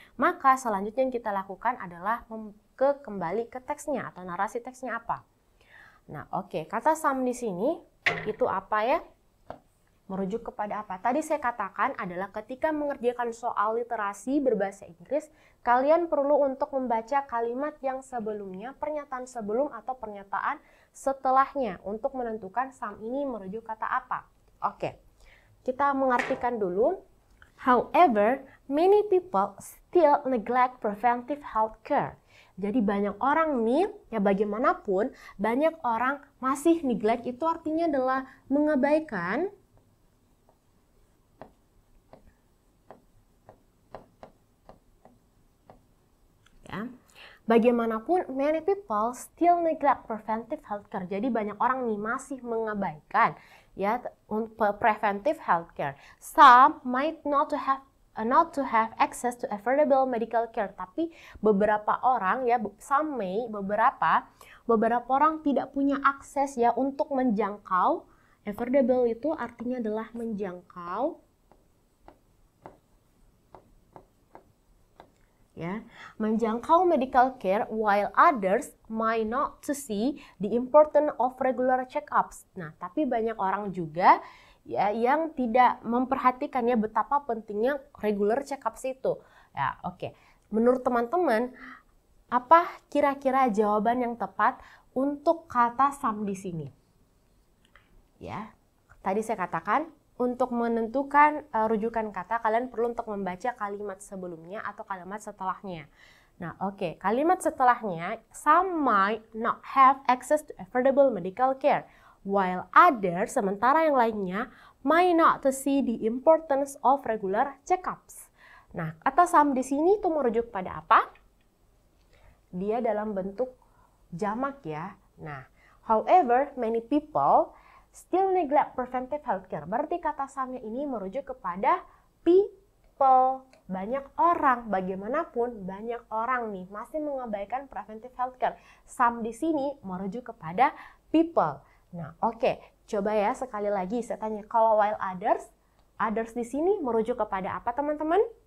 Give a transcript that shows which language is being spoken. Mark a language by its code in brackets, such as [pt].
[id] Maka selanjutnya yang kita lakukan adalah kembali ke teksnya atau narasi teksnya apa. Nah, oke, kata some di sini itu apa ya? Merujuk kepada apa? Tadi saya katakan adalah ketika mengerjakan soal literasi berbahasa Inggris, kalian perlu untuk membaca kalimat yang sebelumnya, pernyataan sebelum atau pernyataan setelahnya untuk menentukan some ini merujuk kata apa. Oke, kita mengartikan dulu. [en] However, many people still neglect preventive health care. [id] Jadi banyak orang nih, ya bagaimanapun, banyak orang masih neglect, itu artinya adalah mengabaikan ya. [en] Bagaimanapun, many people still neglect preventive healthcare. [id] Jadi banyak orang nih masih mengabaikan ya preventive healthcare. [en] Some might not to have access to affordable medical care. [id] Tapi beberapa orang ya, some may, beberapa orang tidak punya akses ya untuk menjangkau. Affordable itu artinya adalah menjangkau. [en] Ya, menjangkau medical care while others might not to see the importance of regular check-ups. [id] Nah, tapi banyak orang juga ya yang tidak memperhatikan ya betapa pentingnya regular check-ups itu. Ya, oke. Menurut teman-teman, apa kira-kira jawaban yang tepat untuk kata some di sini? Ya, tadi saya katakan untuk menentukan rujukan kata, kalian perlu untuk membaca kalimat sebelumnya atau kalimat setelahnya. Nah, oke. Kalimat setelahnya, [en] some might not have access to affordable medical care, while others, [id] sementara yang lainnya, [en] might not to see the importance of regular check-ups. [id] Nah, kata some di sini itu merujuk pada apa? Dia dalam bentuk jamak ya. [en] Nah, however, many people still neglect preventive healthcare. [id] Berarti kata some ini merujuk kepada people. Banyak orang, bagaimanapun banyak orang nih masih mengabaikan preventive healthcare. Some di sini merujuk kepada people. Nah, oke. Coba ya sekali lagi saya tanya, kalau while others di sini merujuk kepada apa teman-teman?